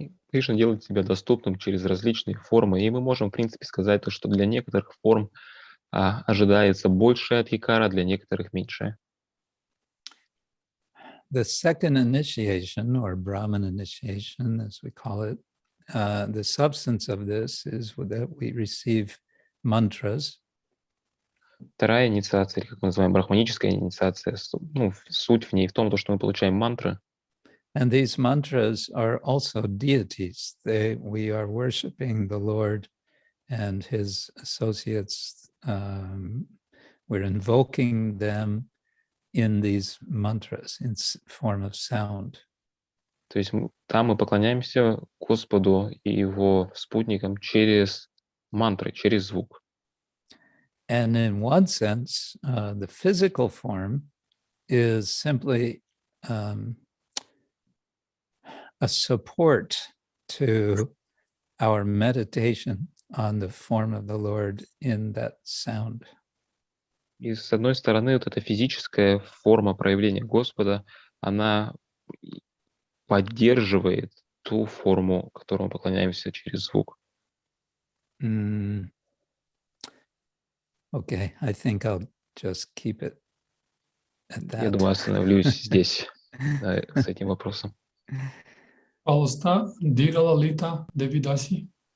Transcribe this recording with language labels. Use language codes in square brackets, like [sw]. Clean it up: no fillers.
[ru] Кришна делает себя доступным через различные формы, и мы можем, в принципе, сказать, что для некоторых форм ожидается большая адхикара, для некоторых меньшая. [en] The second initiation, or Brahman initiation, as we call it, the substance of this is that we receive mantras. [ru] Вторая инициация, или как мы называем, брахманическая инициация, суть в ней в том, что мы получаем мантры. [en] And these mantras are also deities. We are worshiping the Lord and his associates. We're invoking them in these mantras, in form of sound. [ru] То есть там мы поклоняемся Господу и его спутникам через мантры, через звук. [en] And in one sense, the physical form is simply a support to our meditation on the form of the Lord in that sound. [ru] И с одной стороны, вот эта физическая форма проявления Господа, она поддерживает ту форму, которой мы поклоняемся через звук. [en] Okay, I think I'll just keep it at that. [ru] Я думаю, остановлюсь здесь с этим вопросом. Пожалуйста, Дира Лалита Девидаси.